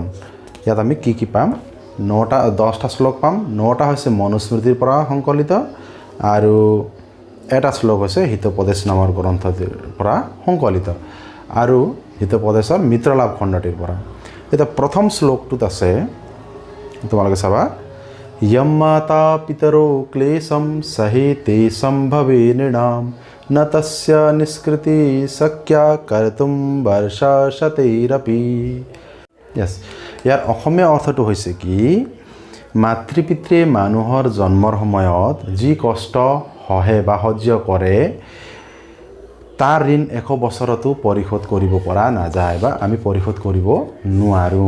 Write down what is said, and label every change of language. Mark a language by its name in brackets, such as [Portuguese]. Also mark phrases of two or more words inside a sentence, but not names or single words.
[Assamese] ইয়াত আমি কি পাম? 10টা শ্লোক পাম। 9টা হৈছে মনুস্মৃতিৰ পৰা সংকলিত আৰু এটা শ্লোক হৈছে হিতোপদেশ নামৰ গ্ৰন্থটিৰ পৰা সংকলিত আৰু হিতোপদেশৰ মিত্ৰলাভ খণ্ডটিৰ পৰা। এতিয়া প্ৰথম শ্লোকটোত আছে, তোমালোকে চাবা, [Sanskrit] यम माता पितरो क्लेशम सहेते संभवे नृणाम न तस्य निष्कृति शक्या कर्तुम वर्षा शतैरपि। यस, [Assamese] यार অসমীয়া অৰ্থটো হৈছে কি? মাতৃ পিতৃয়ে মানুহৰ জন্মৰ সময়ত যি কষ্ট সহে বা সহ্য কৰে তাৰ ঋণ 100 বছৰতো পৰিশোধ কৰিব পৰা নাযায় বা আমি পৰিশোধ কৰিব নোৱাৰোঁ।